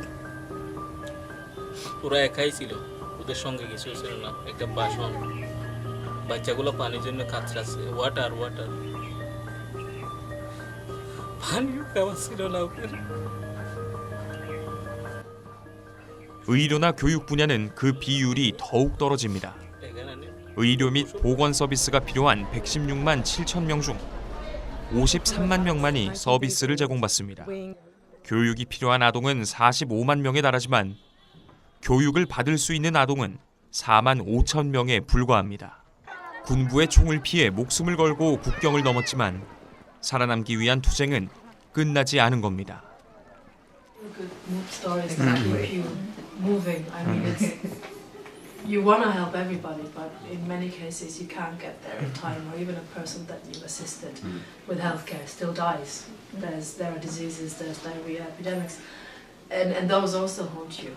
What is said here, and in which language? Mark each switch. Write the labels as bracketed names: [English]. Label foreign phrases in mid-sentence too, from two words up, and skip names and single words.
[Bangla] ওরা একাই ছিল ওদের সঙ্গে কিছু ছিল না একটা বাসন বাচ্চাগুলো পানির জন্য কাতরাচ্ছে ওয়াটার পানিও খাওয়া ছিল না ওদের [Korean] 의료나 교육 분야는 그 비율이 더욱 떨어집니다. 의료 및 보건 서비스가 필요한 116만 7천 명 중 53만 명만이 서비스를 제공받습니다. 교육이 필요한 아동은 45만 명에 달하지만 교육을 받을 수 있는 아동은 4만 5천 명에 불과합니다. 군부의 총을 피해 목숨을 걸고 국경을 넘었지만 살아남기 위한 투쟁은 끝나지 않은 겁니다. [English] Moving. I mean, it's you want to help everybody, but in many cases you can't get there in time, or even a person that you've assisted with healthcare still dies. There are diseases, there's diarrhea epidemics, and those also haunt you.